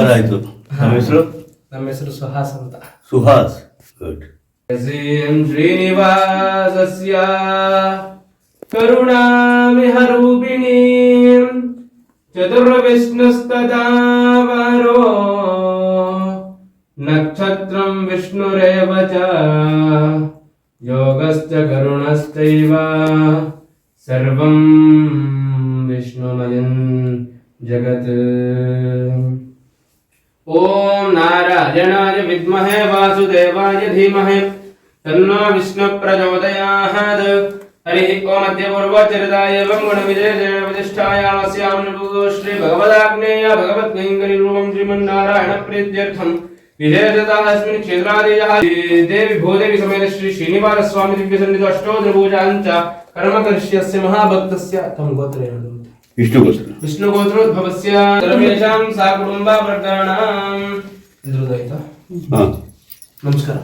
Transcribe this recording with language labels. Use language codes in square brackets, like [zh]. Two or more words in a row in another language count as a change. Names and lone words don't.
[kn] ಆಯ್ತು. ನಮ್ಮ ಹೆಸರು ಸುಹಾಸ್ ಅಂತ. ಸುಹಾಸ್, ಗುಡ್. [sa] ಶ್ರೀನಿವಾಸಸ್ಯ ಕರುಣಾಮಿಹರೂಪಿಣೀಂ ಚತುರ್ವಿಷ್ಣುಸ್ತದಾ ವರೋ ನಕ್ಷತ್ರಂ ವಿಷ್ಣುರೇವ ಚ ಯೋಗಶ್ಚ ಕರುಣಶ್ಚೈವ ಸರ್ವಂ ವಿಷ್ಣುಮಯಂ ಜಗತ್. ಓಂ ನಾರಾಯಣಾಯ ವಿದ್ಮಹೇ ವಾಸುದೇವಾಯ ಧೀಮಹಿ ತನ್ನೋ ವಿಷ್ಣು ಪ್ರಚೋದಯಾತ್. ಹರಿ ಓಂ ಅದ್ಯ ಪೂರ್ವಚರಿತಾಯ ಏವಂ ಗುಣವಿಜಯೇನ ಪ್ರತಿಷ್ಠಾಯಾಮಸ್ಯಾಂ ನೃಪೋ ಶ್ರೀ ಭಗವದಾಗ್ನೇಯ ಭಗವದ್ಗೈಂಕರಿ ರೂಪಂ ಶ್ರೀಮನ್ನಾರಾಯಣ ಪ್ರೀತ್ಯರ್ಥಂ ವಿಶೇಷತಃ ಅಸ್ಮಿನ್ ಕ್ಷೇತ್ರಾದೇಯಃ ದೇವಿ ಭೂದೇವಿ ಸಮೇತ ಶ್ರೀ ಶ್ರೀನಿವಾಸ ಸ್ವಾಮಿ ದಿವ್ಯ ಸನ್ನಿಧಿ ಅಷ್ಟೋತ್ತರ ಪೂಜಾಂಚ ಕರ್ಮ ಕರಿಷ್ಯಸ್ಯ ಮಹಾಭಕ್ತಸ್ಯ. [kn] ತಮ್ಮ ಗೋತ್ರ ಏನು? [sa] ವಿಷ್ಣುಗೋತ್ರೋದ್ಭವಸ್ಯ ಸರ್ವೇಷಾಂ ಸಾ ಕುಟುಂಬ ಪ್ರಕರಣಂ. [kn] ಇದ್ರದಾಯ್ತಾ? ನಮಸ್ಕಾರ.